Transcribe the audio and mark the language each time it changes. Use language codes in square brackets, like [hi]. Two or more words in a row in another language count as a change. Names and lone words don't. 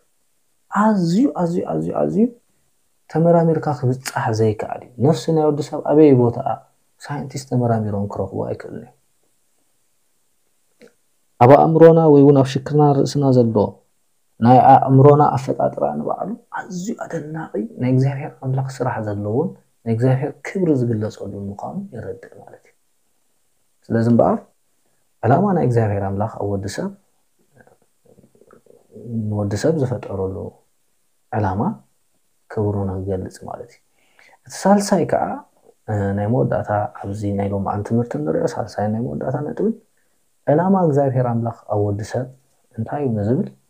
[ti] ኣዝዩ ተመራሚርካ ክብጻሕ ዘይከኣል ነፍሲ ናይ ወዲ ሰብ ኣበይ ቦታ ሳይንቲስት ተመራሚሮም ክረኽቡ ኣይክእሉን ኣብ ኣእምሮና ወይ እውን ኣብ ሽክርና ርእስና ዘሎ ናይ ኣእምሮና ኣፈጣጥራ ንባዕሉ ኣዝዩ ኣደናቂ ናይ እግዚአብሔር አምላኽ ስራሕ ዘለውን ናይ እግዚአብሔር ክብሪ ዝግለጸሉ ምዃኑ ይረድእ ማለት እዩ ስለዚህ በአር ዓላማ ናይ እግዚአብሔር አምላኽ ኣብ ወዲ ሰብ ዝፈጠረሉ ዓላማ ክብሩን ዝገልጽ ማለት እዩ እቲ ሳልሳይ ከዓ ናይ መወዳእታ ኣብዚ ናይ ሎም ዓን ትምህርቲ ንሪኦ ሳልሳይ ናይ መወዳእታ ነጥብ ዓላማ እግዚአብሔር አምላኽ ኣብ ወዲ ሰብ እንታይ እዩ ዝብል